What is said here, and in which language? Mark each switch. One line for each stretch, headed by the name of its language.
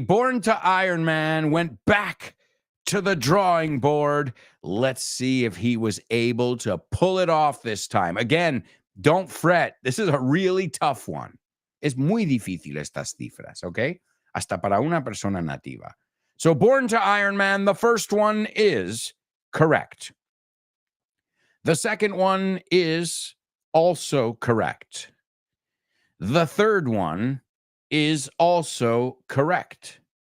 English: Born to Iron Man went back to the drawing board. Let's see if he was able to pull it off this time. Again, don't fret. This is a really tough one.
Spanish: Es muy difícil estas cifras, okay? Hasta para una persona nativa.
English: So, Born to Iron Man, the first one is correct. The second one is also correct. The third one is also correct.